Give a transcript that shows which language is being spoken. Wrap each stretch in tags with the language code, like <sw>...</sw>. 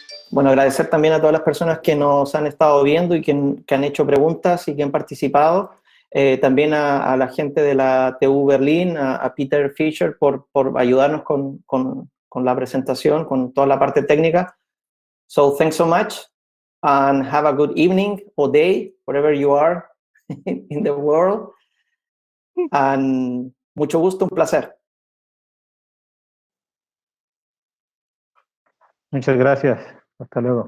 <es>Bueno, agradecer también a todas las personas que nos han estado viendo y que han hecho preguntas y que han participado. También a la gente de la TU Berlín, a Peter Fischer por ayudarnos con la presentación, con toda la parte técnica.</es> <en>So thanks so much and have a good evening or day, wherever you are in the world.</en> <es>And mucho gusto, un placer. Muchas gracias. Hasta luego.</es>